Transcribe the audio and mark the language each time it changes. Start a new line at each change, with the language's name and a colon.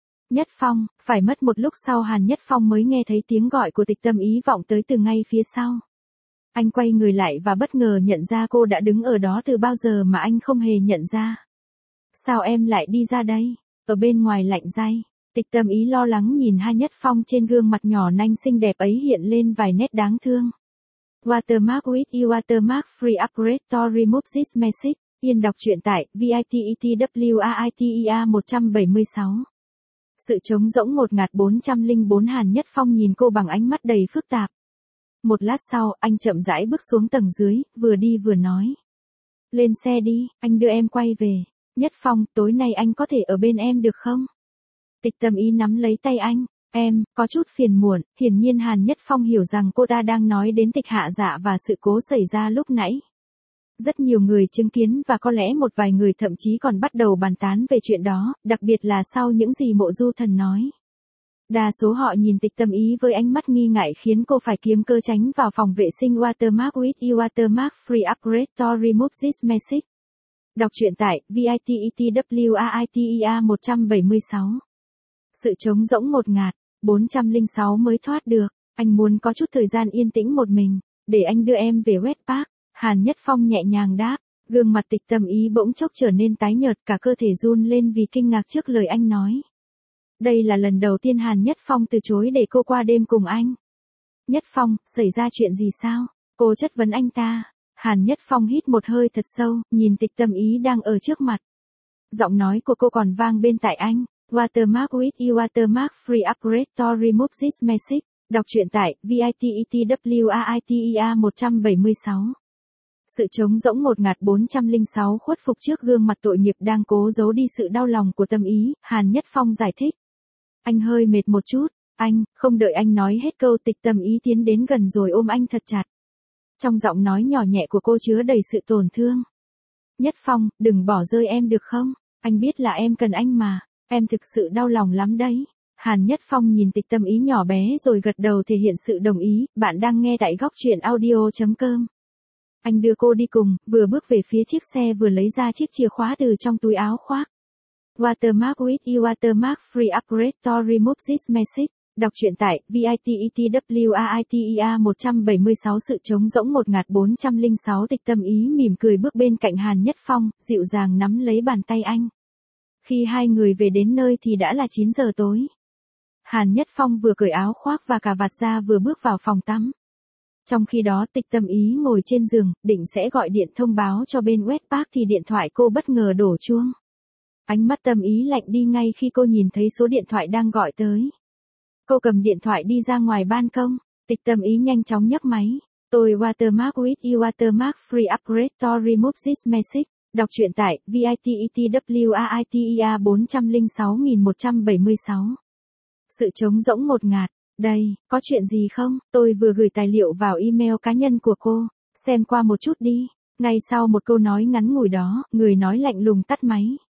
Vietnamese: Nhất Phong, phải mất một lúc sau Hàn Nhất Phong mới nghe thấy tiếng gọi của Tịch Tâm Ý vọng tới từ ngay phía sau. Anh quay người lại và bất ngờ nhận ra cô đã đứng ở đó từ bao giờ mà anh không hề nhận ra. Sao em lại đi ra đây? Ở bên ngoài lạnh day. Tịch Tâm Ý lo lắng nhìn Hàn Nhất Phong, trên gương mặt nhỏ nanh xinh đẹp ấy hiện lên vài nét đáng thương.
English: Watermark with you watermark free upgrade to remove this message.
Vietnamese: Yên đọc truyện tại VITETWARITER 176. Sự trống rỗng ngột ngạt 404. Hàn Nhất Phong nhìn cô bằng ánh mắt đầy phức tạp. Một lát sau, anh chậm rãi bước xuống tầng dưới, vừa đi vừa nói. Lên xe đi, anh đưa em quay về. Nhất Phong, tối nay anh có thể ở bên em được không? Tịch Tâm Ý nắm lấy tay anh. Em, có chút phiền muộn, hiển nhiên Hàn Nhất Phong hiểu rằng cô ta đang nói đến Tịch Hạ Dạ và sự cố xảy ra lúc nãy. Rất nhiều người chứng kiến và có lẽ một vài người thậm chí còn bắt đầu bàn tán về chuyện đó, đặc biệt là sau những gì Mộ Du Thần nói. Đa số họ nhìn Tịch Tâm Ý với ánh mắt nghi ngại khiến cô phải kiếm cơ tránh vào phòng vệ sinh.
English: Watermark with you watermark free upgrade to remove this message.
Vietnamese: Đọc truyện tại VITETWARITER 176. Sự trống rỗng ngột ngạt, 406 mới thoát được, anh muốn có chút thời gian yên tĩnh một mình, để anh đưa em về West Park, Hàn Nhất Phong nhẹ nhàng đáp, gương mặt Tịch Tâm Ý bỗng chốc trở nên tái nhợt, cả cơ thể run lên vì kinh ngạc trước lời anh nói. Đây là lần đầu tiên Hàn Nhất Phong từ chối để cô qua đêm cùng anh. Nhất Phong, xảy ra chuyện gì sao? Cô chất vấn anh ta. Hàn Nhất Phong hít một hơi thật sâu, nhìn Tịch Tâm Ý đang ở trước mặt. Giọng nói của cô còn vang bên tai anh.
English: Watermark with you watermark free upgrade to remove this message.
Vietnamese: Đọc truyện tại VITETWARITER 176. Sự trống rỗng ngột ngạt 406 khuất phục trước gương mặt tội nghiệp đang cố giấu đi sự đau lòng của Tâm Ý, Hàn Nhất Phong giải thích. Anh hơi mệt một chút, anh, không đợi anh nói hết câu Tịch Tâm Ý tiến đến gần rồi ôm anh thật chặt. Trong giọng nói nhỏ nhẹ của cô chứa đầy sự tổn thương. Nhất Phong, đừng bỏ rơi em được không? Anh biết là em cần anh mà. Em thực sự đau lòng lắm đấy. Hàn Nhất Phong nhìn Tịch Tâm Ý nhỏ bé rồi gật đầu thể hiện sự đồng ý. Bạn đang nghe tại góc truyện audio.com. Anh đưa cô đi cùng, vừa bước về phía chiếc xe vừa lấy ra chiếc chìa khóa từ trong túi áo khoác.
English: Watermark with you watermark free upgrade to remove this message.
Vietnamese: Đọc truyện tại VITETWARITER 176. Sự trống rỗng ngột ngạt 406. Tịch Tâm Ý mỉm cười bước bên cạnh Hàn Nhất Phong, dịu dàng nắm lấy bàn tay anh. Khi hai người về đến nơi thì đã là 9 giờ tối. Hàn Nhất Phong vừa cởi áo khoác và cà vạt ra vừa bước vào phòng tắm. Trong khi đó Tịch Tâm Ý ngồi trên giường, định sẽ gọi điện thông báo cho bên West Park thì điện thoại cô bất ngờ đổ chuông. Ánh mắt Tâm Ý lạnh đi ngay khi cô nhìn thấy số điện thoại đang gọi tới. Cô cầm điện thoại đi ra ngoài ban công, Tịch Tâm Ý nhanh chóng nhấc máy. Tôi
English: watermark with you watermark free upgrade to remove this message.
Vietnamese: Đọc truyện tại VITETWARITER 406.176. Sự trống rỗng ngột ngạt. Đây, có chuyện gì không? Tôi vừa gửi tài liệu vào email cá nhân của cô. Xem qua một chút đi. Ngay sau một câu nói ngắn ngủi đó, người nói lạnh lùng tắt máy.